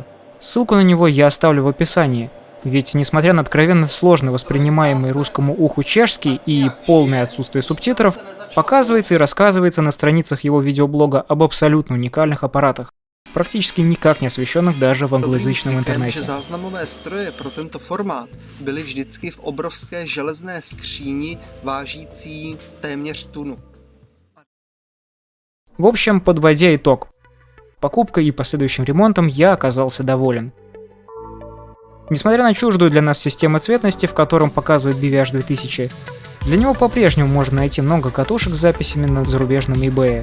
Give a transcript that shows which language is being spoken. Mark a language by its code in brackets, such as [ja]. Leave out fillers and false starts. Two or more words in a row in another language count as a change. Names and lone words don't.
[ru] Ссылку на него я оставлю в описании. Ведь, несмотря на откровенно сложно воспринимаемый русскому уху чешский и полное отсутствие субтитров, показывается и рассказывается на страницах его видеоблога об абсолютно уникальных аппаратах, практически никак не освещенных даже в англоязычном интернете. [cs] Záznamové stroje pro tento formát byly vždycky v obrovské železné skříni vážící téměř tunu. [ru] В общем, подводя итог, покупкой и последующим ремонтом я оказался доволен. Несмотря на чуждую для нас систему цветности, в котором показывает BVH 2000, для него по-прежнему можно найти много катушек с записями на зарубежном eBay.